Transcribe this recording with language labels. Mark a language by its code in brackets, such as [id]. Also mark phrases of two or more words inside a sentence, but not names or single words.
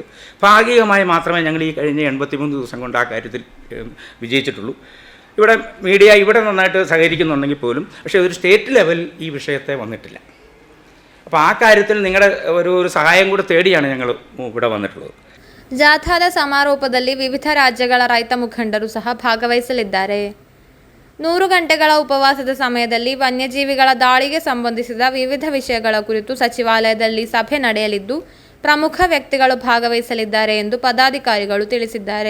[ml] ഭാഗികമായി മാത്രമേ ഞങ്ങൾ ഈ കഴിഞ്ഞ 83 ദിവസം കൊണ്ട് ആ കാര്യത്തിൽ വിജയിച്ചിട്ടുള്ളൂ. ഇവിടെ മീഡിയ ഇവിടെ നന്നായിട്ട് സഹകരിക്കുന്നുണ്ടെങ്കിൽ പോലും പക്ഷേ ഒരു [en] state level [ml] ഈ വിഷയത്തെ വന്നിട്ടില്ല. അപ്പോൾ ആ കാര്യത്തിൽ നിങ്ങളുടെ ഒരു സഹായം കൂടെ തേടിയാണ് ഞങ്ങൾ ഇവിടെ വന്നിട്ടുള്ളത്. [kn] ಜಾಥಾದ ಸಮಾರೋಪದಲ್ಲಿ ವಿವಿಧ ರಾಜ್ಯಗಳ ರೈತ ಮುಖಂಡರು ಸಹ ಭಾಗವಹಿಸಲಿದ್ದಾರೆ. 100 ಗಂಟೆಗಳ ಉಪವಾಸದ ಸಮಯದಲ್ಲಿ ವನ್ಯಜೀವಿಗಳ ದಾಳಿಗೆ ಸಂಬಂಧಿಸಿದ ವಿವಿಧ ವಿಷಯಗಳ ಕುರಿತು ಸಚಿವಾಲಯದಲ್ಲಿ ಸಭೆ ನಡೆಯಲಿದ್ದು ಪ್ರಮುಖ ವ್ಯಕ್ತಿಗಳು ಭಾಗವಹಿಸಲಿದ್ದಾರೆ ಎಂದು ಪದಾಧಿಕಾರಿಗಳು ತಿಳಿಸಿದ್ದಾರೆ.